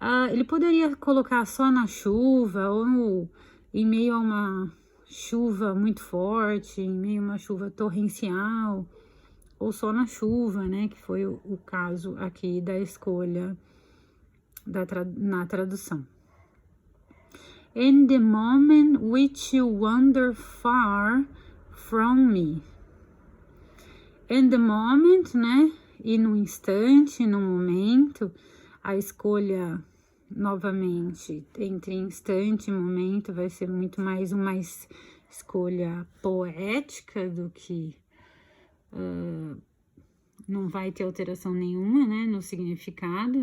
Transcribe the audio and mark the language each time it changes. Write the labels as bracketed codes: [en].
[pt] Ele poderia colocar só na chuva ou em meio a uma chuva muito forte, em meio a uma chuva torrencial, ou só na chuva, né? Que foi o caso aqui da escolha na tradução. [en] In the moment which you wander far from me. In the moment, né? [pt] E no instante, no momento, a escolha novamente entre instante e momento vai ser muito mais uma escolha poética do que não vai ter alteração nenhuma, né, no significado.